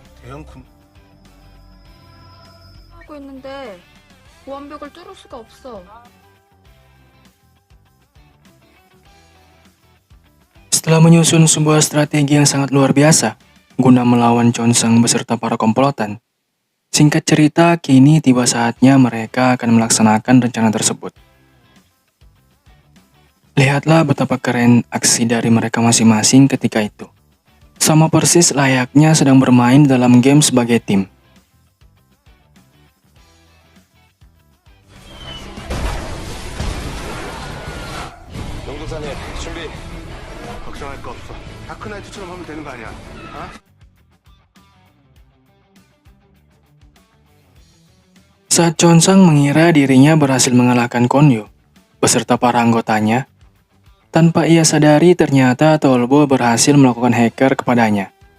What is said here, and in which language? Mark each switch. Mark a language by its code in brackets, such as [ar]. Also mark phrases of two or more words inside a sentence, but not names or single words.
[ko] 대형 군 하고 있는데 보안벽을 뚫을 수가 없어. [id] Setelah menyusun sebuah strategi yang sangat luar biasa guna melawan Chonsang beserta para komplotan, singkat cerita, kini tiba saatnya mereka akan melaksanakan rencana tersebut. Lihatlah betapa keren aksi dari mereka masing-masing ketika itu. Sama persis layaknya sedang bermain dalam game sebagai tim. [ko] 용도사님 준비. 걱정할 거 없어. 다크나이트처럼 하면 되는 거 아니야? [id] Saat Chonsang mengira dirinya berhasil mengalahkan Konyo beserta para anggotanya, tanpa ia sadari ternyata Tolbo berhasil melakukan hacker kepadanya.